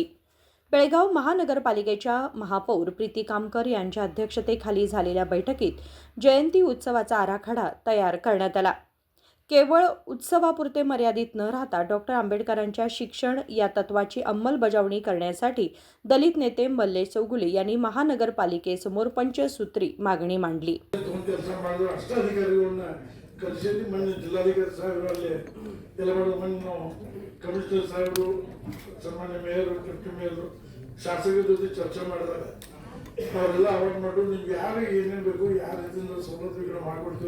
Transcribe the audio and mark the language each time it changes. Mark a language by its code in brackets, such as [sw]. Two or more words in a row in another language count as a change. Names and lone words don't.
[mr] बेळगाव महानगरपालिकेच्या महापौर प्रीती कामकर यांच्या अध्यक्षतेखाली झालेल्या बैठकीत जयंती उत्सवाचा आराखडा तयार करण्यात आला. केवळ उत्सवापुरते मर्यादित न राहता डॉक्टर आंबेडकरांच्या शिक्षण या तत्वाची अंमलबजावणी करण्यासाठी दलित नेते मल्लेश चौगुले यांनी महानगरपालिकेसमोर पंचसूत्री मागणी मांडली. [kn] ಶಾಸಕರ ಜೊತೆ ಚರ್ಚೆ ಮಾಡಿದಾಗ ಅವರೆಲ್ಲ ಅವಾಯ್ಡ್ ಮಾಡಿ ನಿಮ್ಗೆ ಯಾರಿಗೆ ಏನೇನು ಬೇಕು ಯಾವ ರೀತಿಯಿಂದ ಸೌಲಭ್ಯಗಳು ಮಾಡಿಕೊಡ್ತೀವಿ.